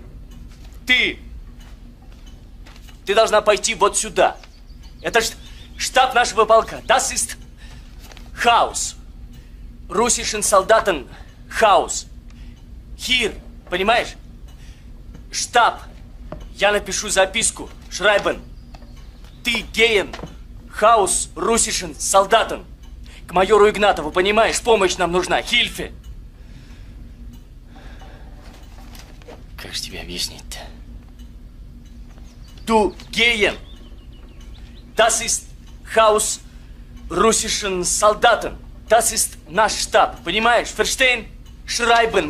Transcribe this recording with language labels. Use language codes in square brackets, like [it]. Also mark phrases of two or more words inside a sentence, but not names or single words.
[ru] Ты должна пойти вот сюда. Это штаб нашего полка. [de] Das ist Haus. Russischen Soldaten Haus. [ru] Хир. Понимаешь? Штаб. Я напишу записку. [de] Schreiben. Ты gehen. Хаус Russischen Soldaten. [ru] К майору Игнатову, понимаешь? Помощь нам нужна. Хильфе. Как же тебе объяснить-то? [de] Du gehen. Das ist Haus Russischen Soldaten. Das ist [ru] наш штаб. Понимаешь? [de] Verstehen? Schreiben.